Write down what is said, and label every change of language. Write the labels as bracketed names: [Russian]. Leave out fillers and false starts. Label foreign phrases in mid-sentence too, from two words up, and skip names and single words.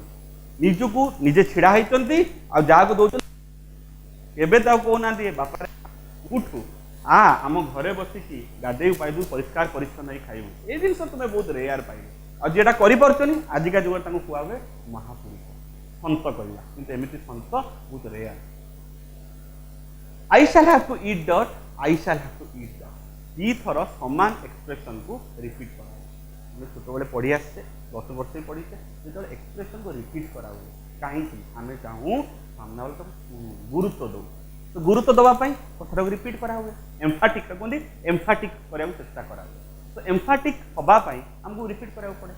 [Odia] ନିଜକୁ ନିଜେ ଛିଡ଼ା ହେଇଛନ୍ତି ଆଉ ଯାହାକୁ ଦଉଛନ୍ତି କେବେ ତାକୁ କହୁନାହାନ୍ତି ବାପାରେ ଉଠୁ ଆମ ଘରେ ବସିକି ଗାଧେଇ ପାଇବୁ, ପରିଷ୍କାର ପରିଚ୍ଛନ୍ନ ହେଇ ଖାଇବୁ। ଏ ଜିନିଷ ତୁମେ ବହୁତ ରେୟାର ପାଇବ। ଆଉ ଯେଟା କରିପାରୁଛନ୍ତି ଆଜିକା ଯୁଗରେ ତାଙ୍କୁ କୁହା ହୁଏ ମହାପୁରୁଷ, ସନ୍ଥ କହିବା, କିନ୍ତୁ ଏମିତି ସନ୍ଥ ବହୁତ ରେୟାର। [English] I shall have to eat dirt, I shall have to eat dirt, [Odia] ଦୁଇଥର ସମାନ ଏକ୍ସପ୍ରେସନକୁ ରିପିଟ୍ କରା। ଆମେ ଛୋଟବେଳେ ପଢ଼ି ଆସିଛେ, 10 ବର୍ଷ ବି ପଢ଼ିଛେ, ଯେତେବେଳେ ଏକ୍ସପ୍ରେସନକୁ ରିପିଟ୍ କରାହୁଏ କାହିଁକି ଆମେ ଚାହୁଁ ସାମ୍ନା ବେଳ ତାକୁ ଗୁରୁତ୍ୱ ଦେଉ, ତ ଗୁରୁତ୍ୱ ଦେବା ପାଇଁ କଥାଟାକୁ ରିପିଟ୍ କରାହୁଏ। ଏମ୍ଫାଟିକ୍ କୁହନ୍ତି, ଏମ୍ଫାଟିକ୍ କରିବାକୁ ଚେଷ୍ଟା କରାହୁଏ। ତ ଏମ୍ଫାଟିକ୍ ହେବା ପାଇଁ ଆମକୁ ରିପିଟ୍ କରିବାକୁ ପଡ଼େ।